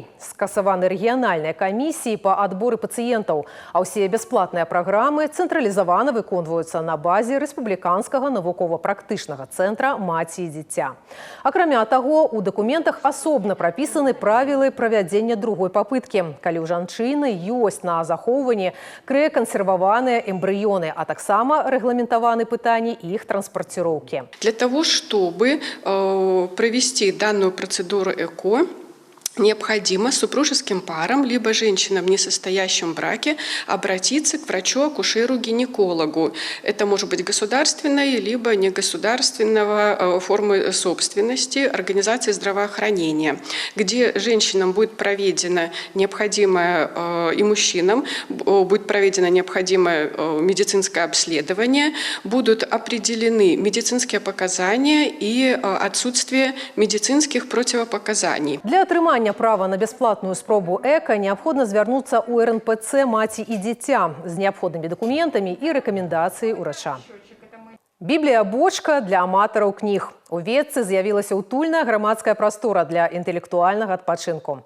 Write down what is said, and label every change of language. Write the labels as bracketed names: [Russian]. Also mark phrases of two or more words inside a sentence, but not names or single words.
[Belarusian] Скасаваны рэгіянальныя камісіі па адборы пацыентаў, а ўсе бясплатныя праграмы цэнтралізавана выконваюцца на базе рэспубліканскага навукова-практычнага цэнтра «Маці і дзіця». Акрамя таго, у дакументах асобна прапісаны правілы правядзення другой папыткі, калі ў жанчыны ёсць на захоўванні крыякансерваваныя эмбрыёны, а таксама рэгламентаваны пытанні іх транспарціроўкі. [Russian] Для того, чтобы провести данную процедуру ЭКО, необходимо супружеским парам, либо женщинам, не состоящим в браке, обратиться к врачу-акушеру-гинекологу. Это может быть государственной, либо негосударственного формы собственности организации здравоохранения, где женщинам будет проведено необходимое и мужчинам будет проведено необходимое медицинское обследование, будут определены медицинские показания и отсутствие медицинских противопоказаний. [Belarusian] Для атрымання права на бясплатную спробу ЭКО неабходна звярнуцца ў РНПЦ «Маці і дзіця» з неабходнымі дакументамі і рэкамендацыяй урача. Біблія-бочка для аматараў кніг. У Ветцы з'явілася утульная грамадская прастора для інтэлектуальнага адпачынку.